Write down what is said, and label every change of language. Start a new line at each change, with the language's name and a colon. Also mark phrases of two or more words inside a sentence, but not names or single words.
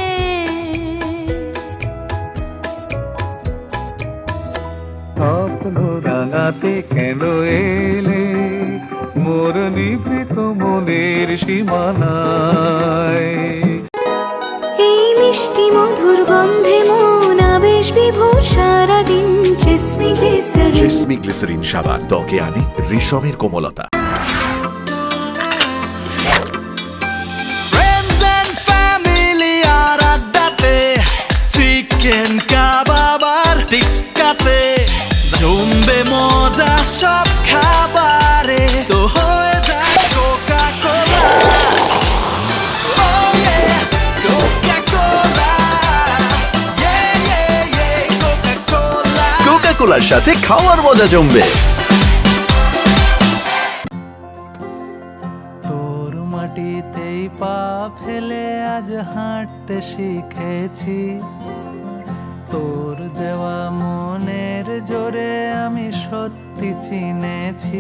Bangla: স্বপ্ন রাঙাতে কেন এলে মোর নিভৃত মনের সীমানায়। এই মিষ্টি মধুর গন্ধে মন আবেশ বিভোর সারাদিন। জেসমি গ্লিসারিন, জেসমি গ্লিসারিন সাবান ত্বকে আনে রেশমের কোমলতা।
English: Friends and family
Bangla: আর আড্ডাতে, চিকেন কাবাব আর টিক্কাতে, জমবে মজা সব খাবারে, তো হয়ে যায় কোকা কোলা।
English: Oh yeah, Coca-Cola. Yeah, yeah, yeah, Coca-Cola.
Bangla: কোকা কোলার সাথে খাওয়ার মজা জমবে। তোর মাটিতেই পা ফেলে আজ হাঁটতে শিখেছি, তোর দেওয়া মনের জোরে আমি সত্যি চিনেছি।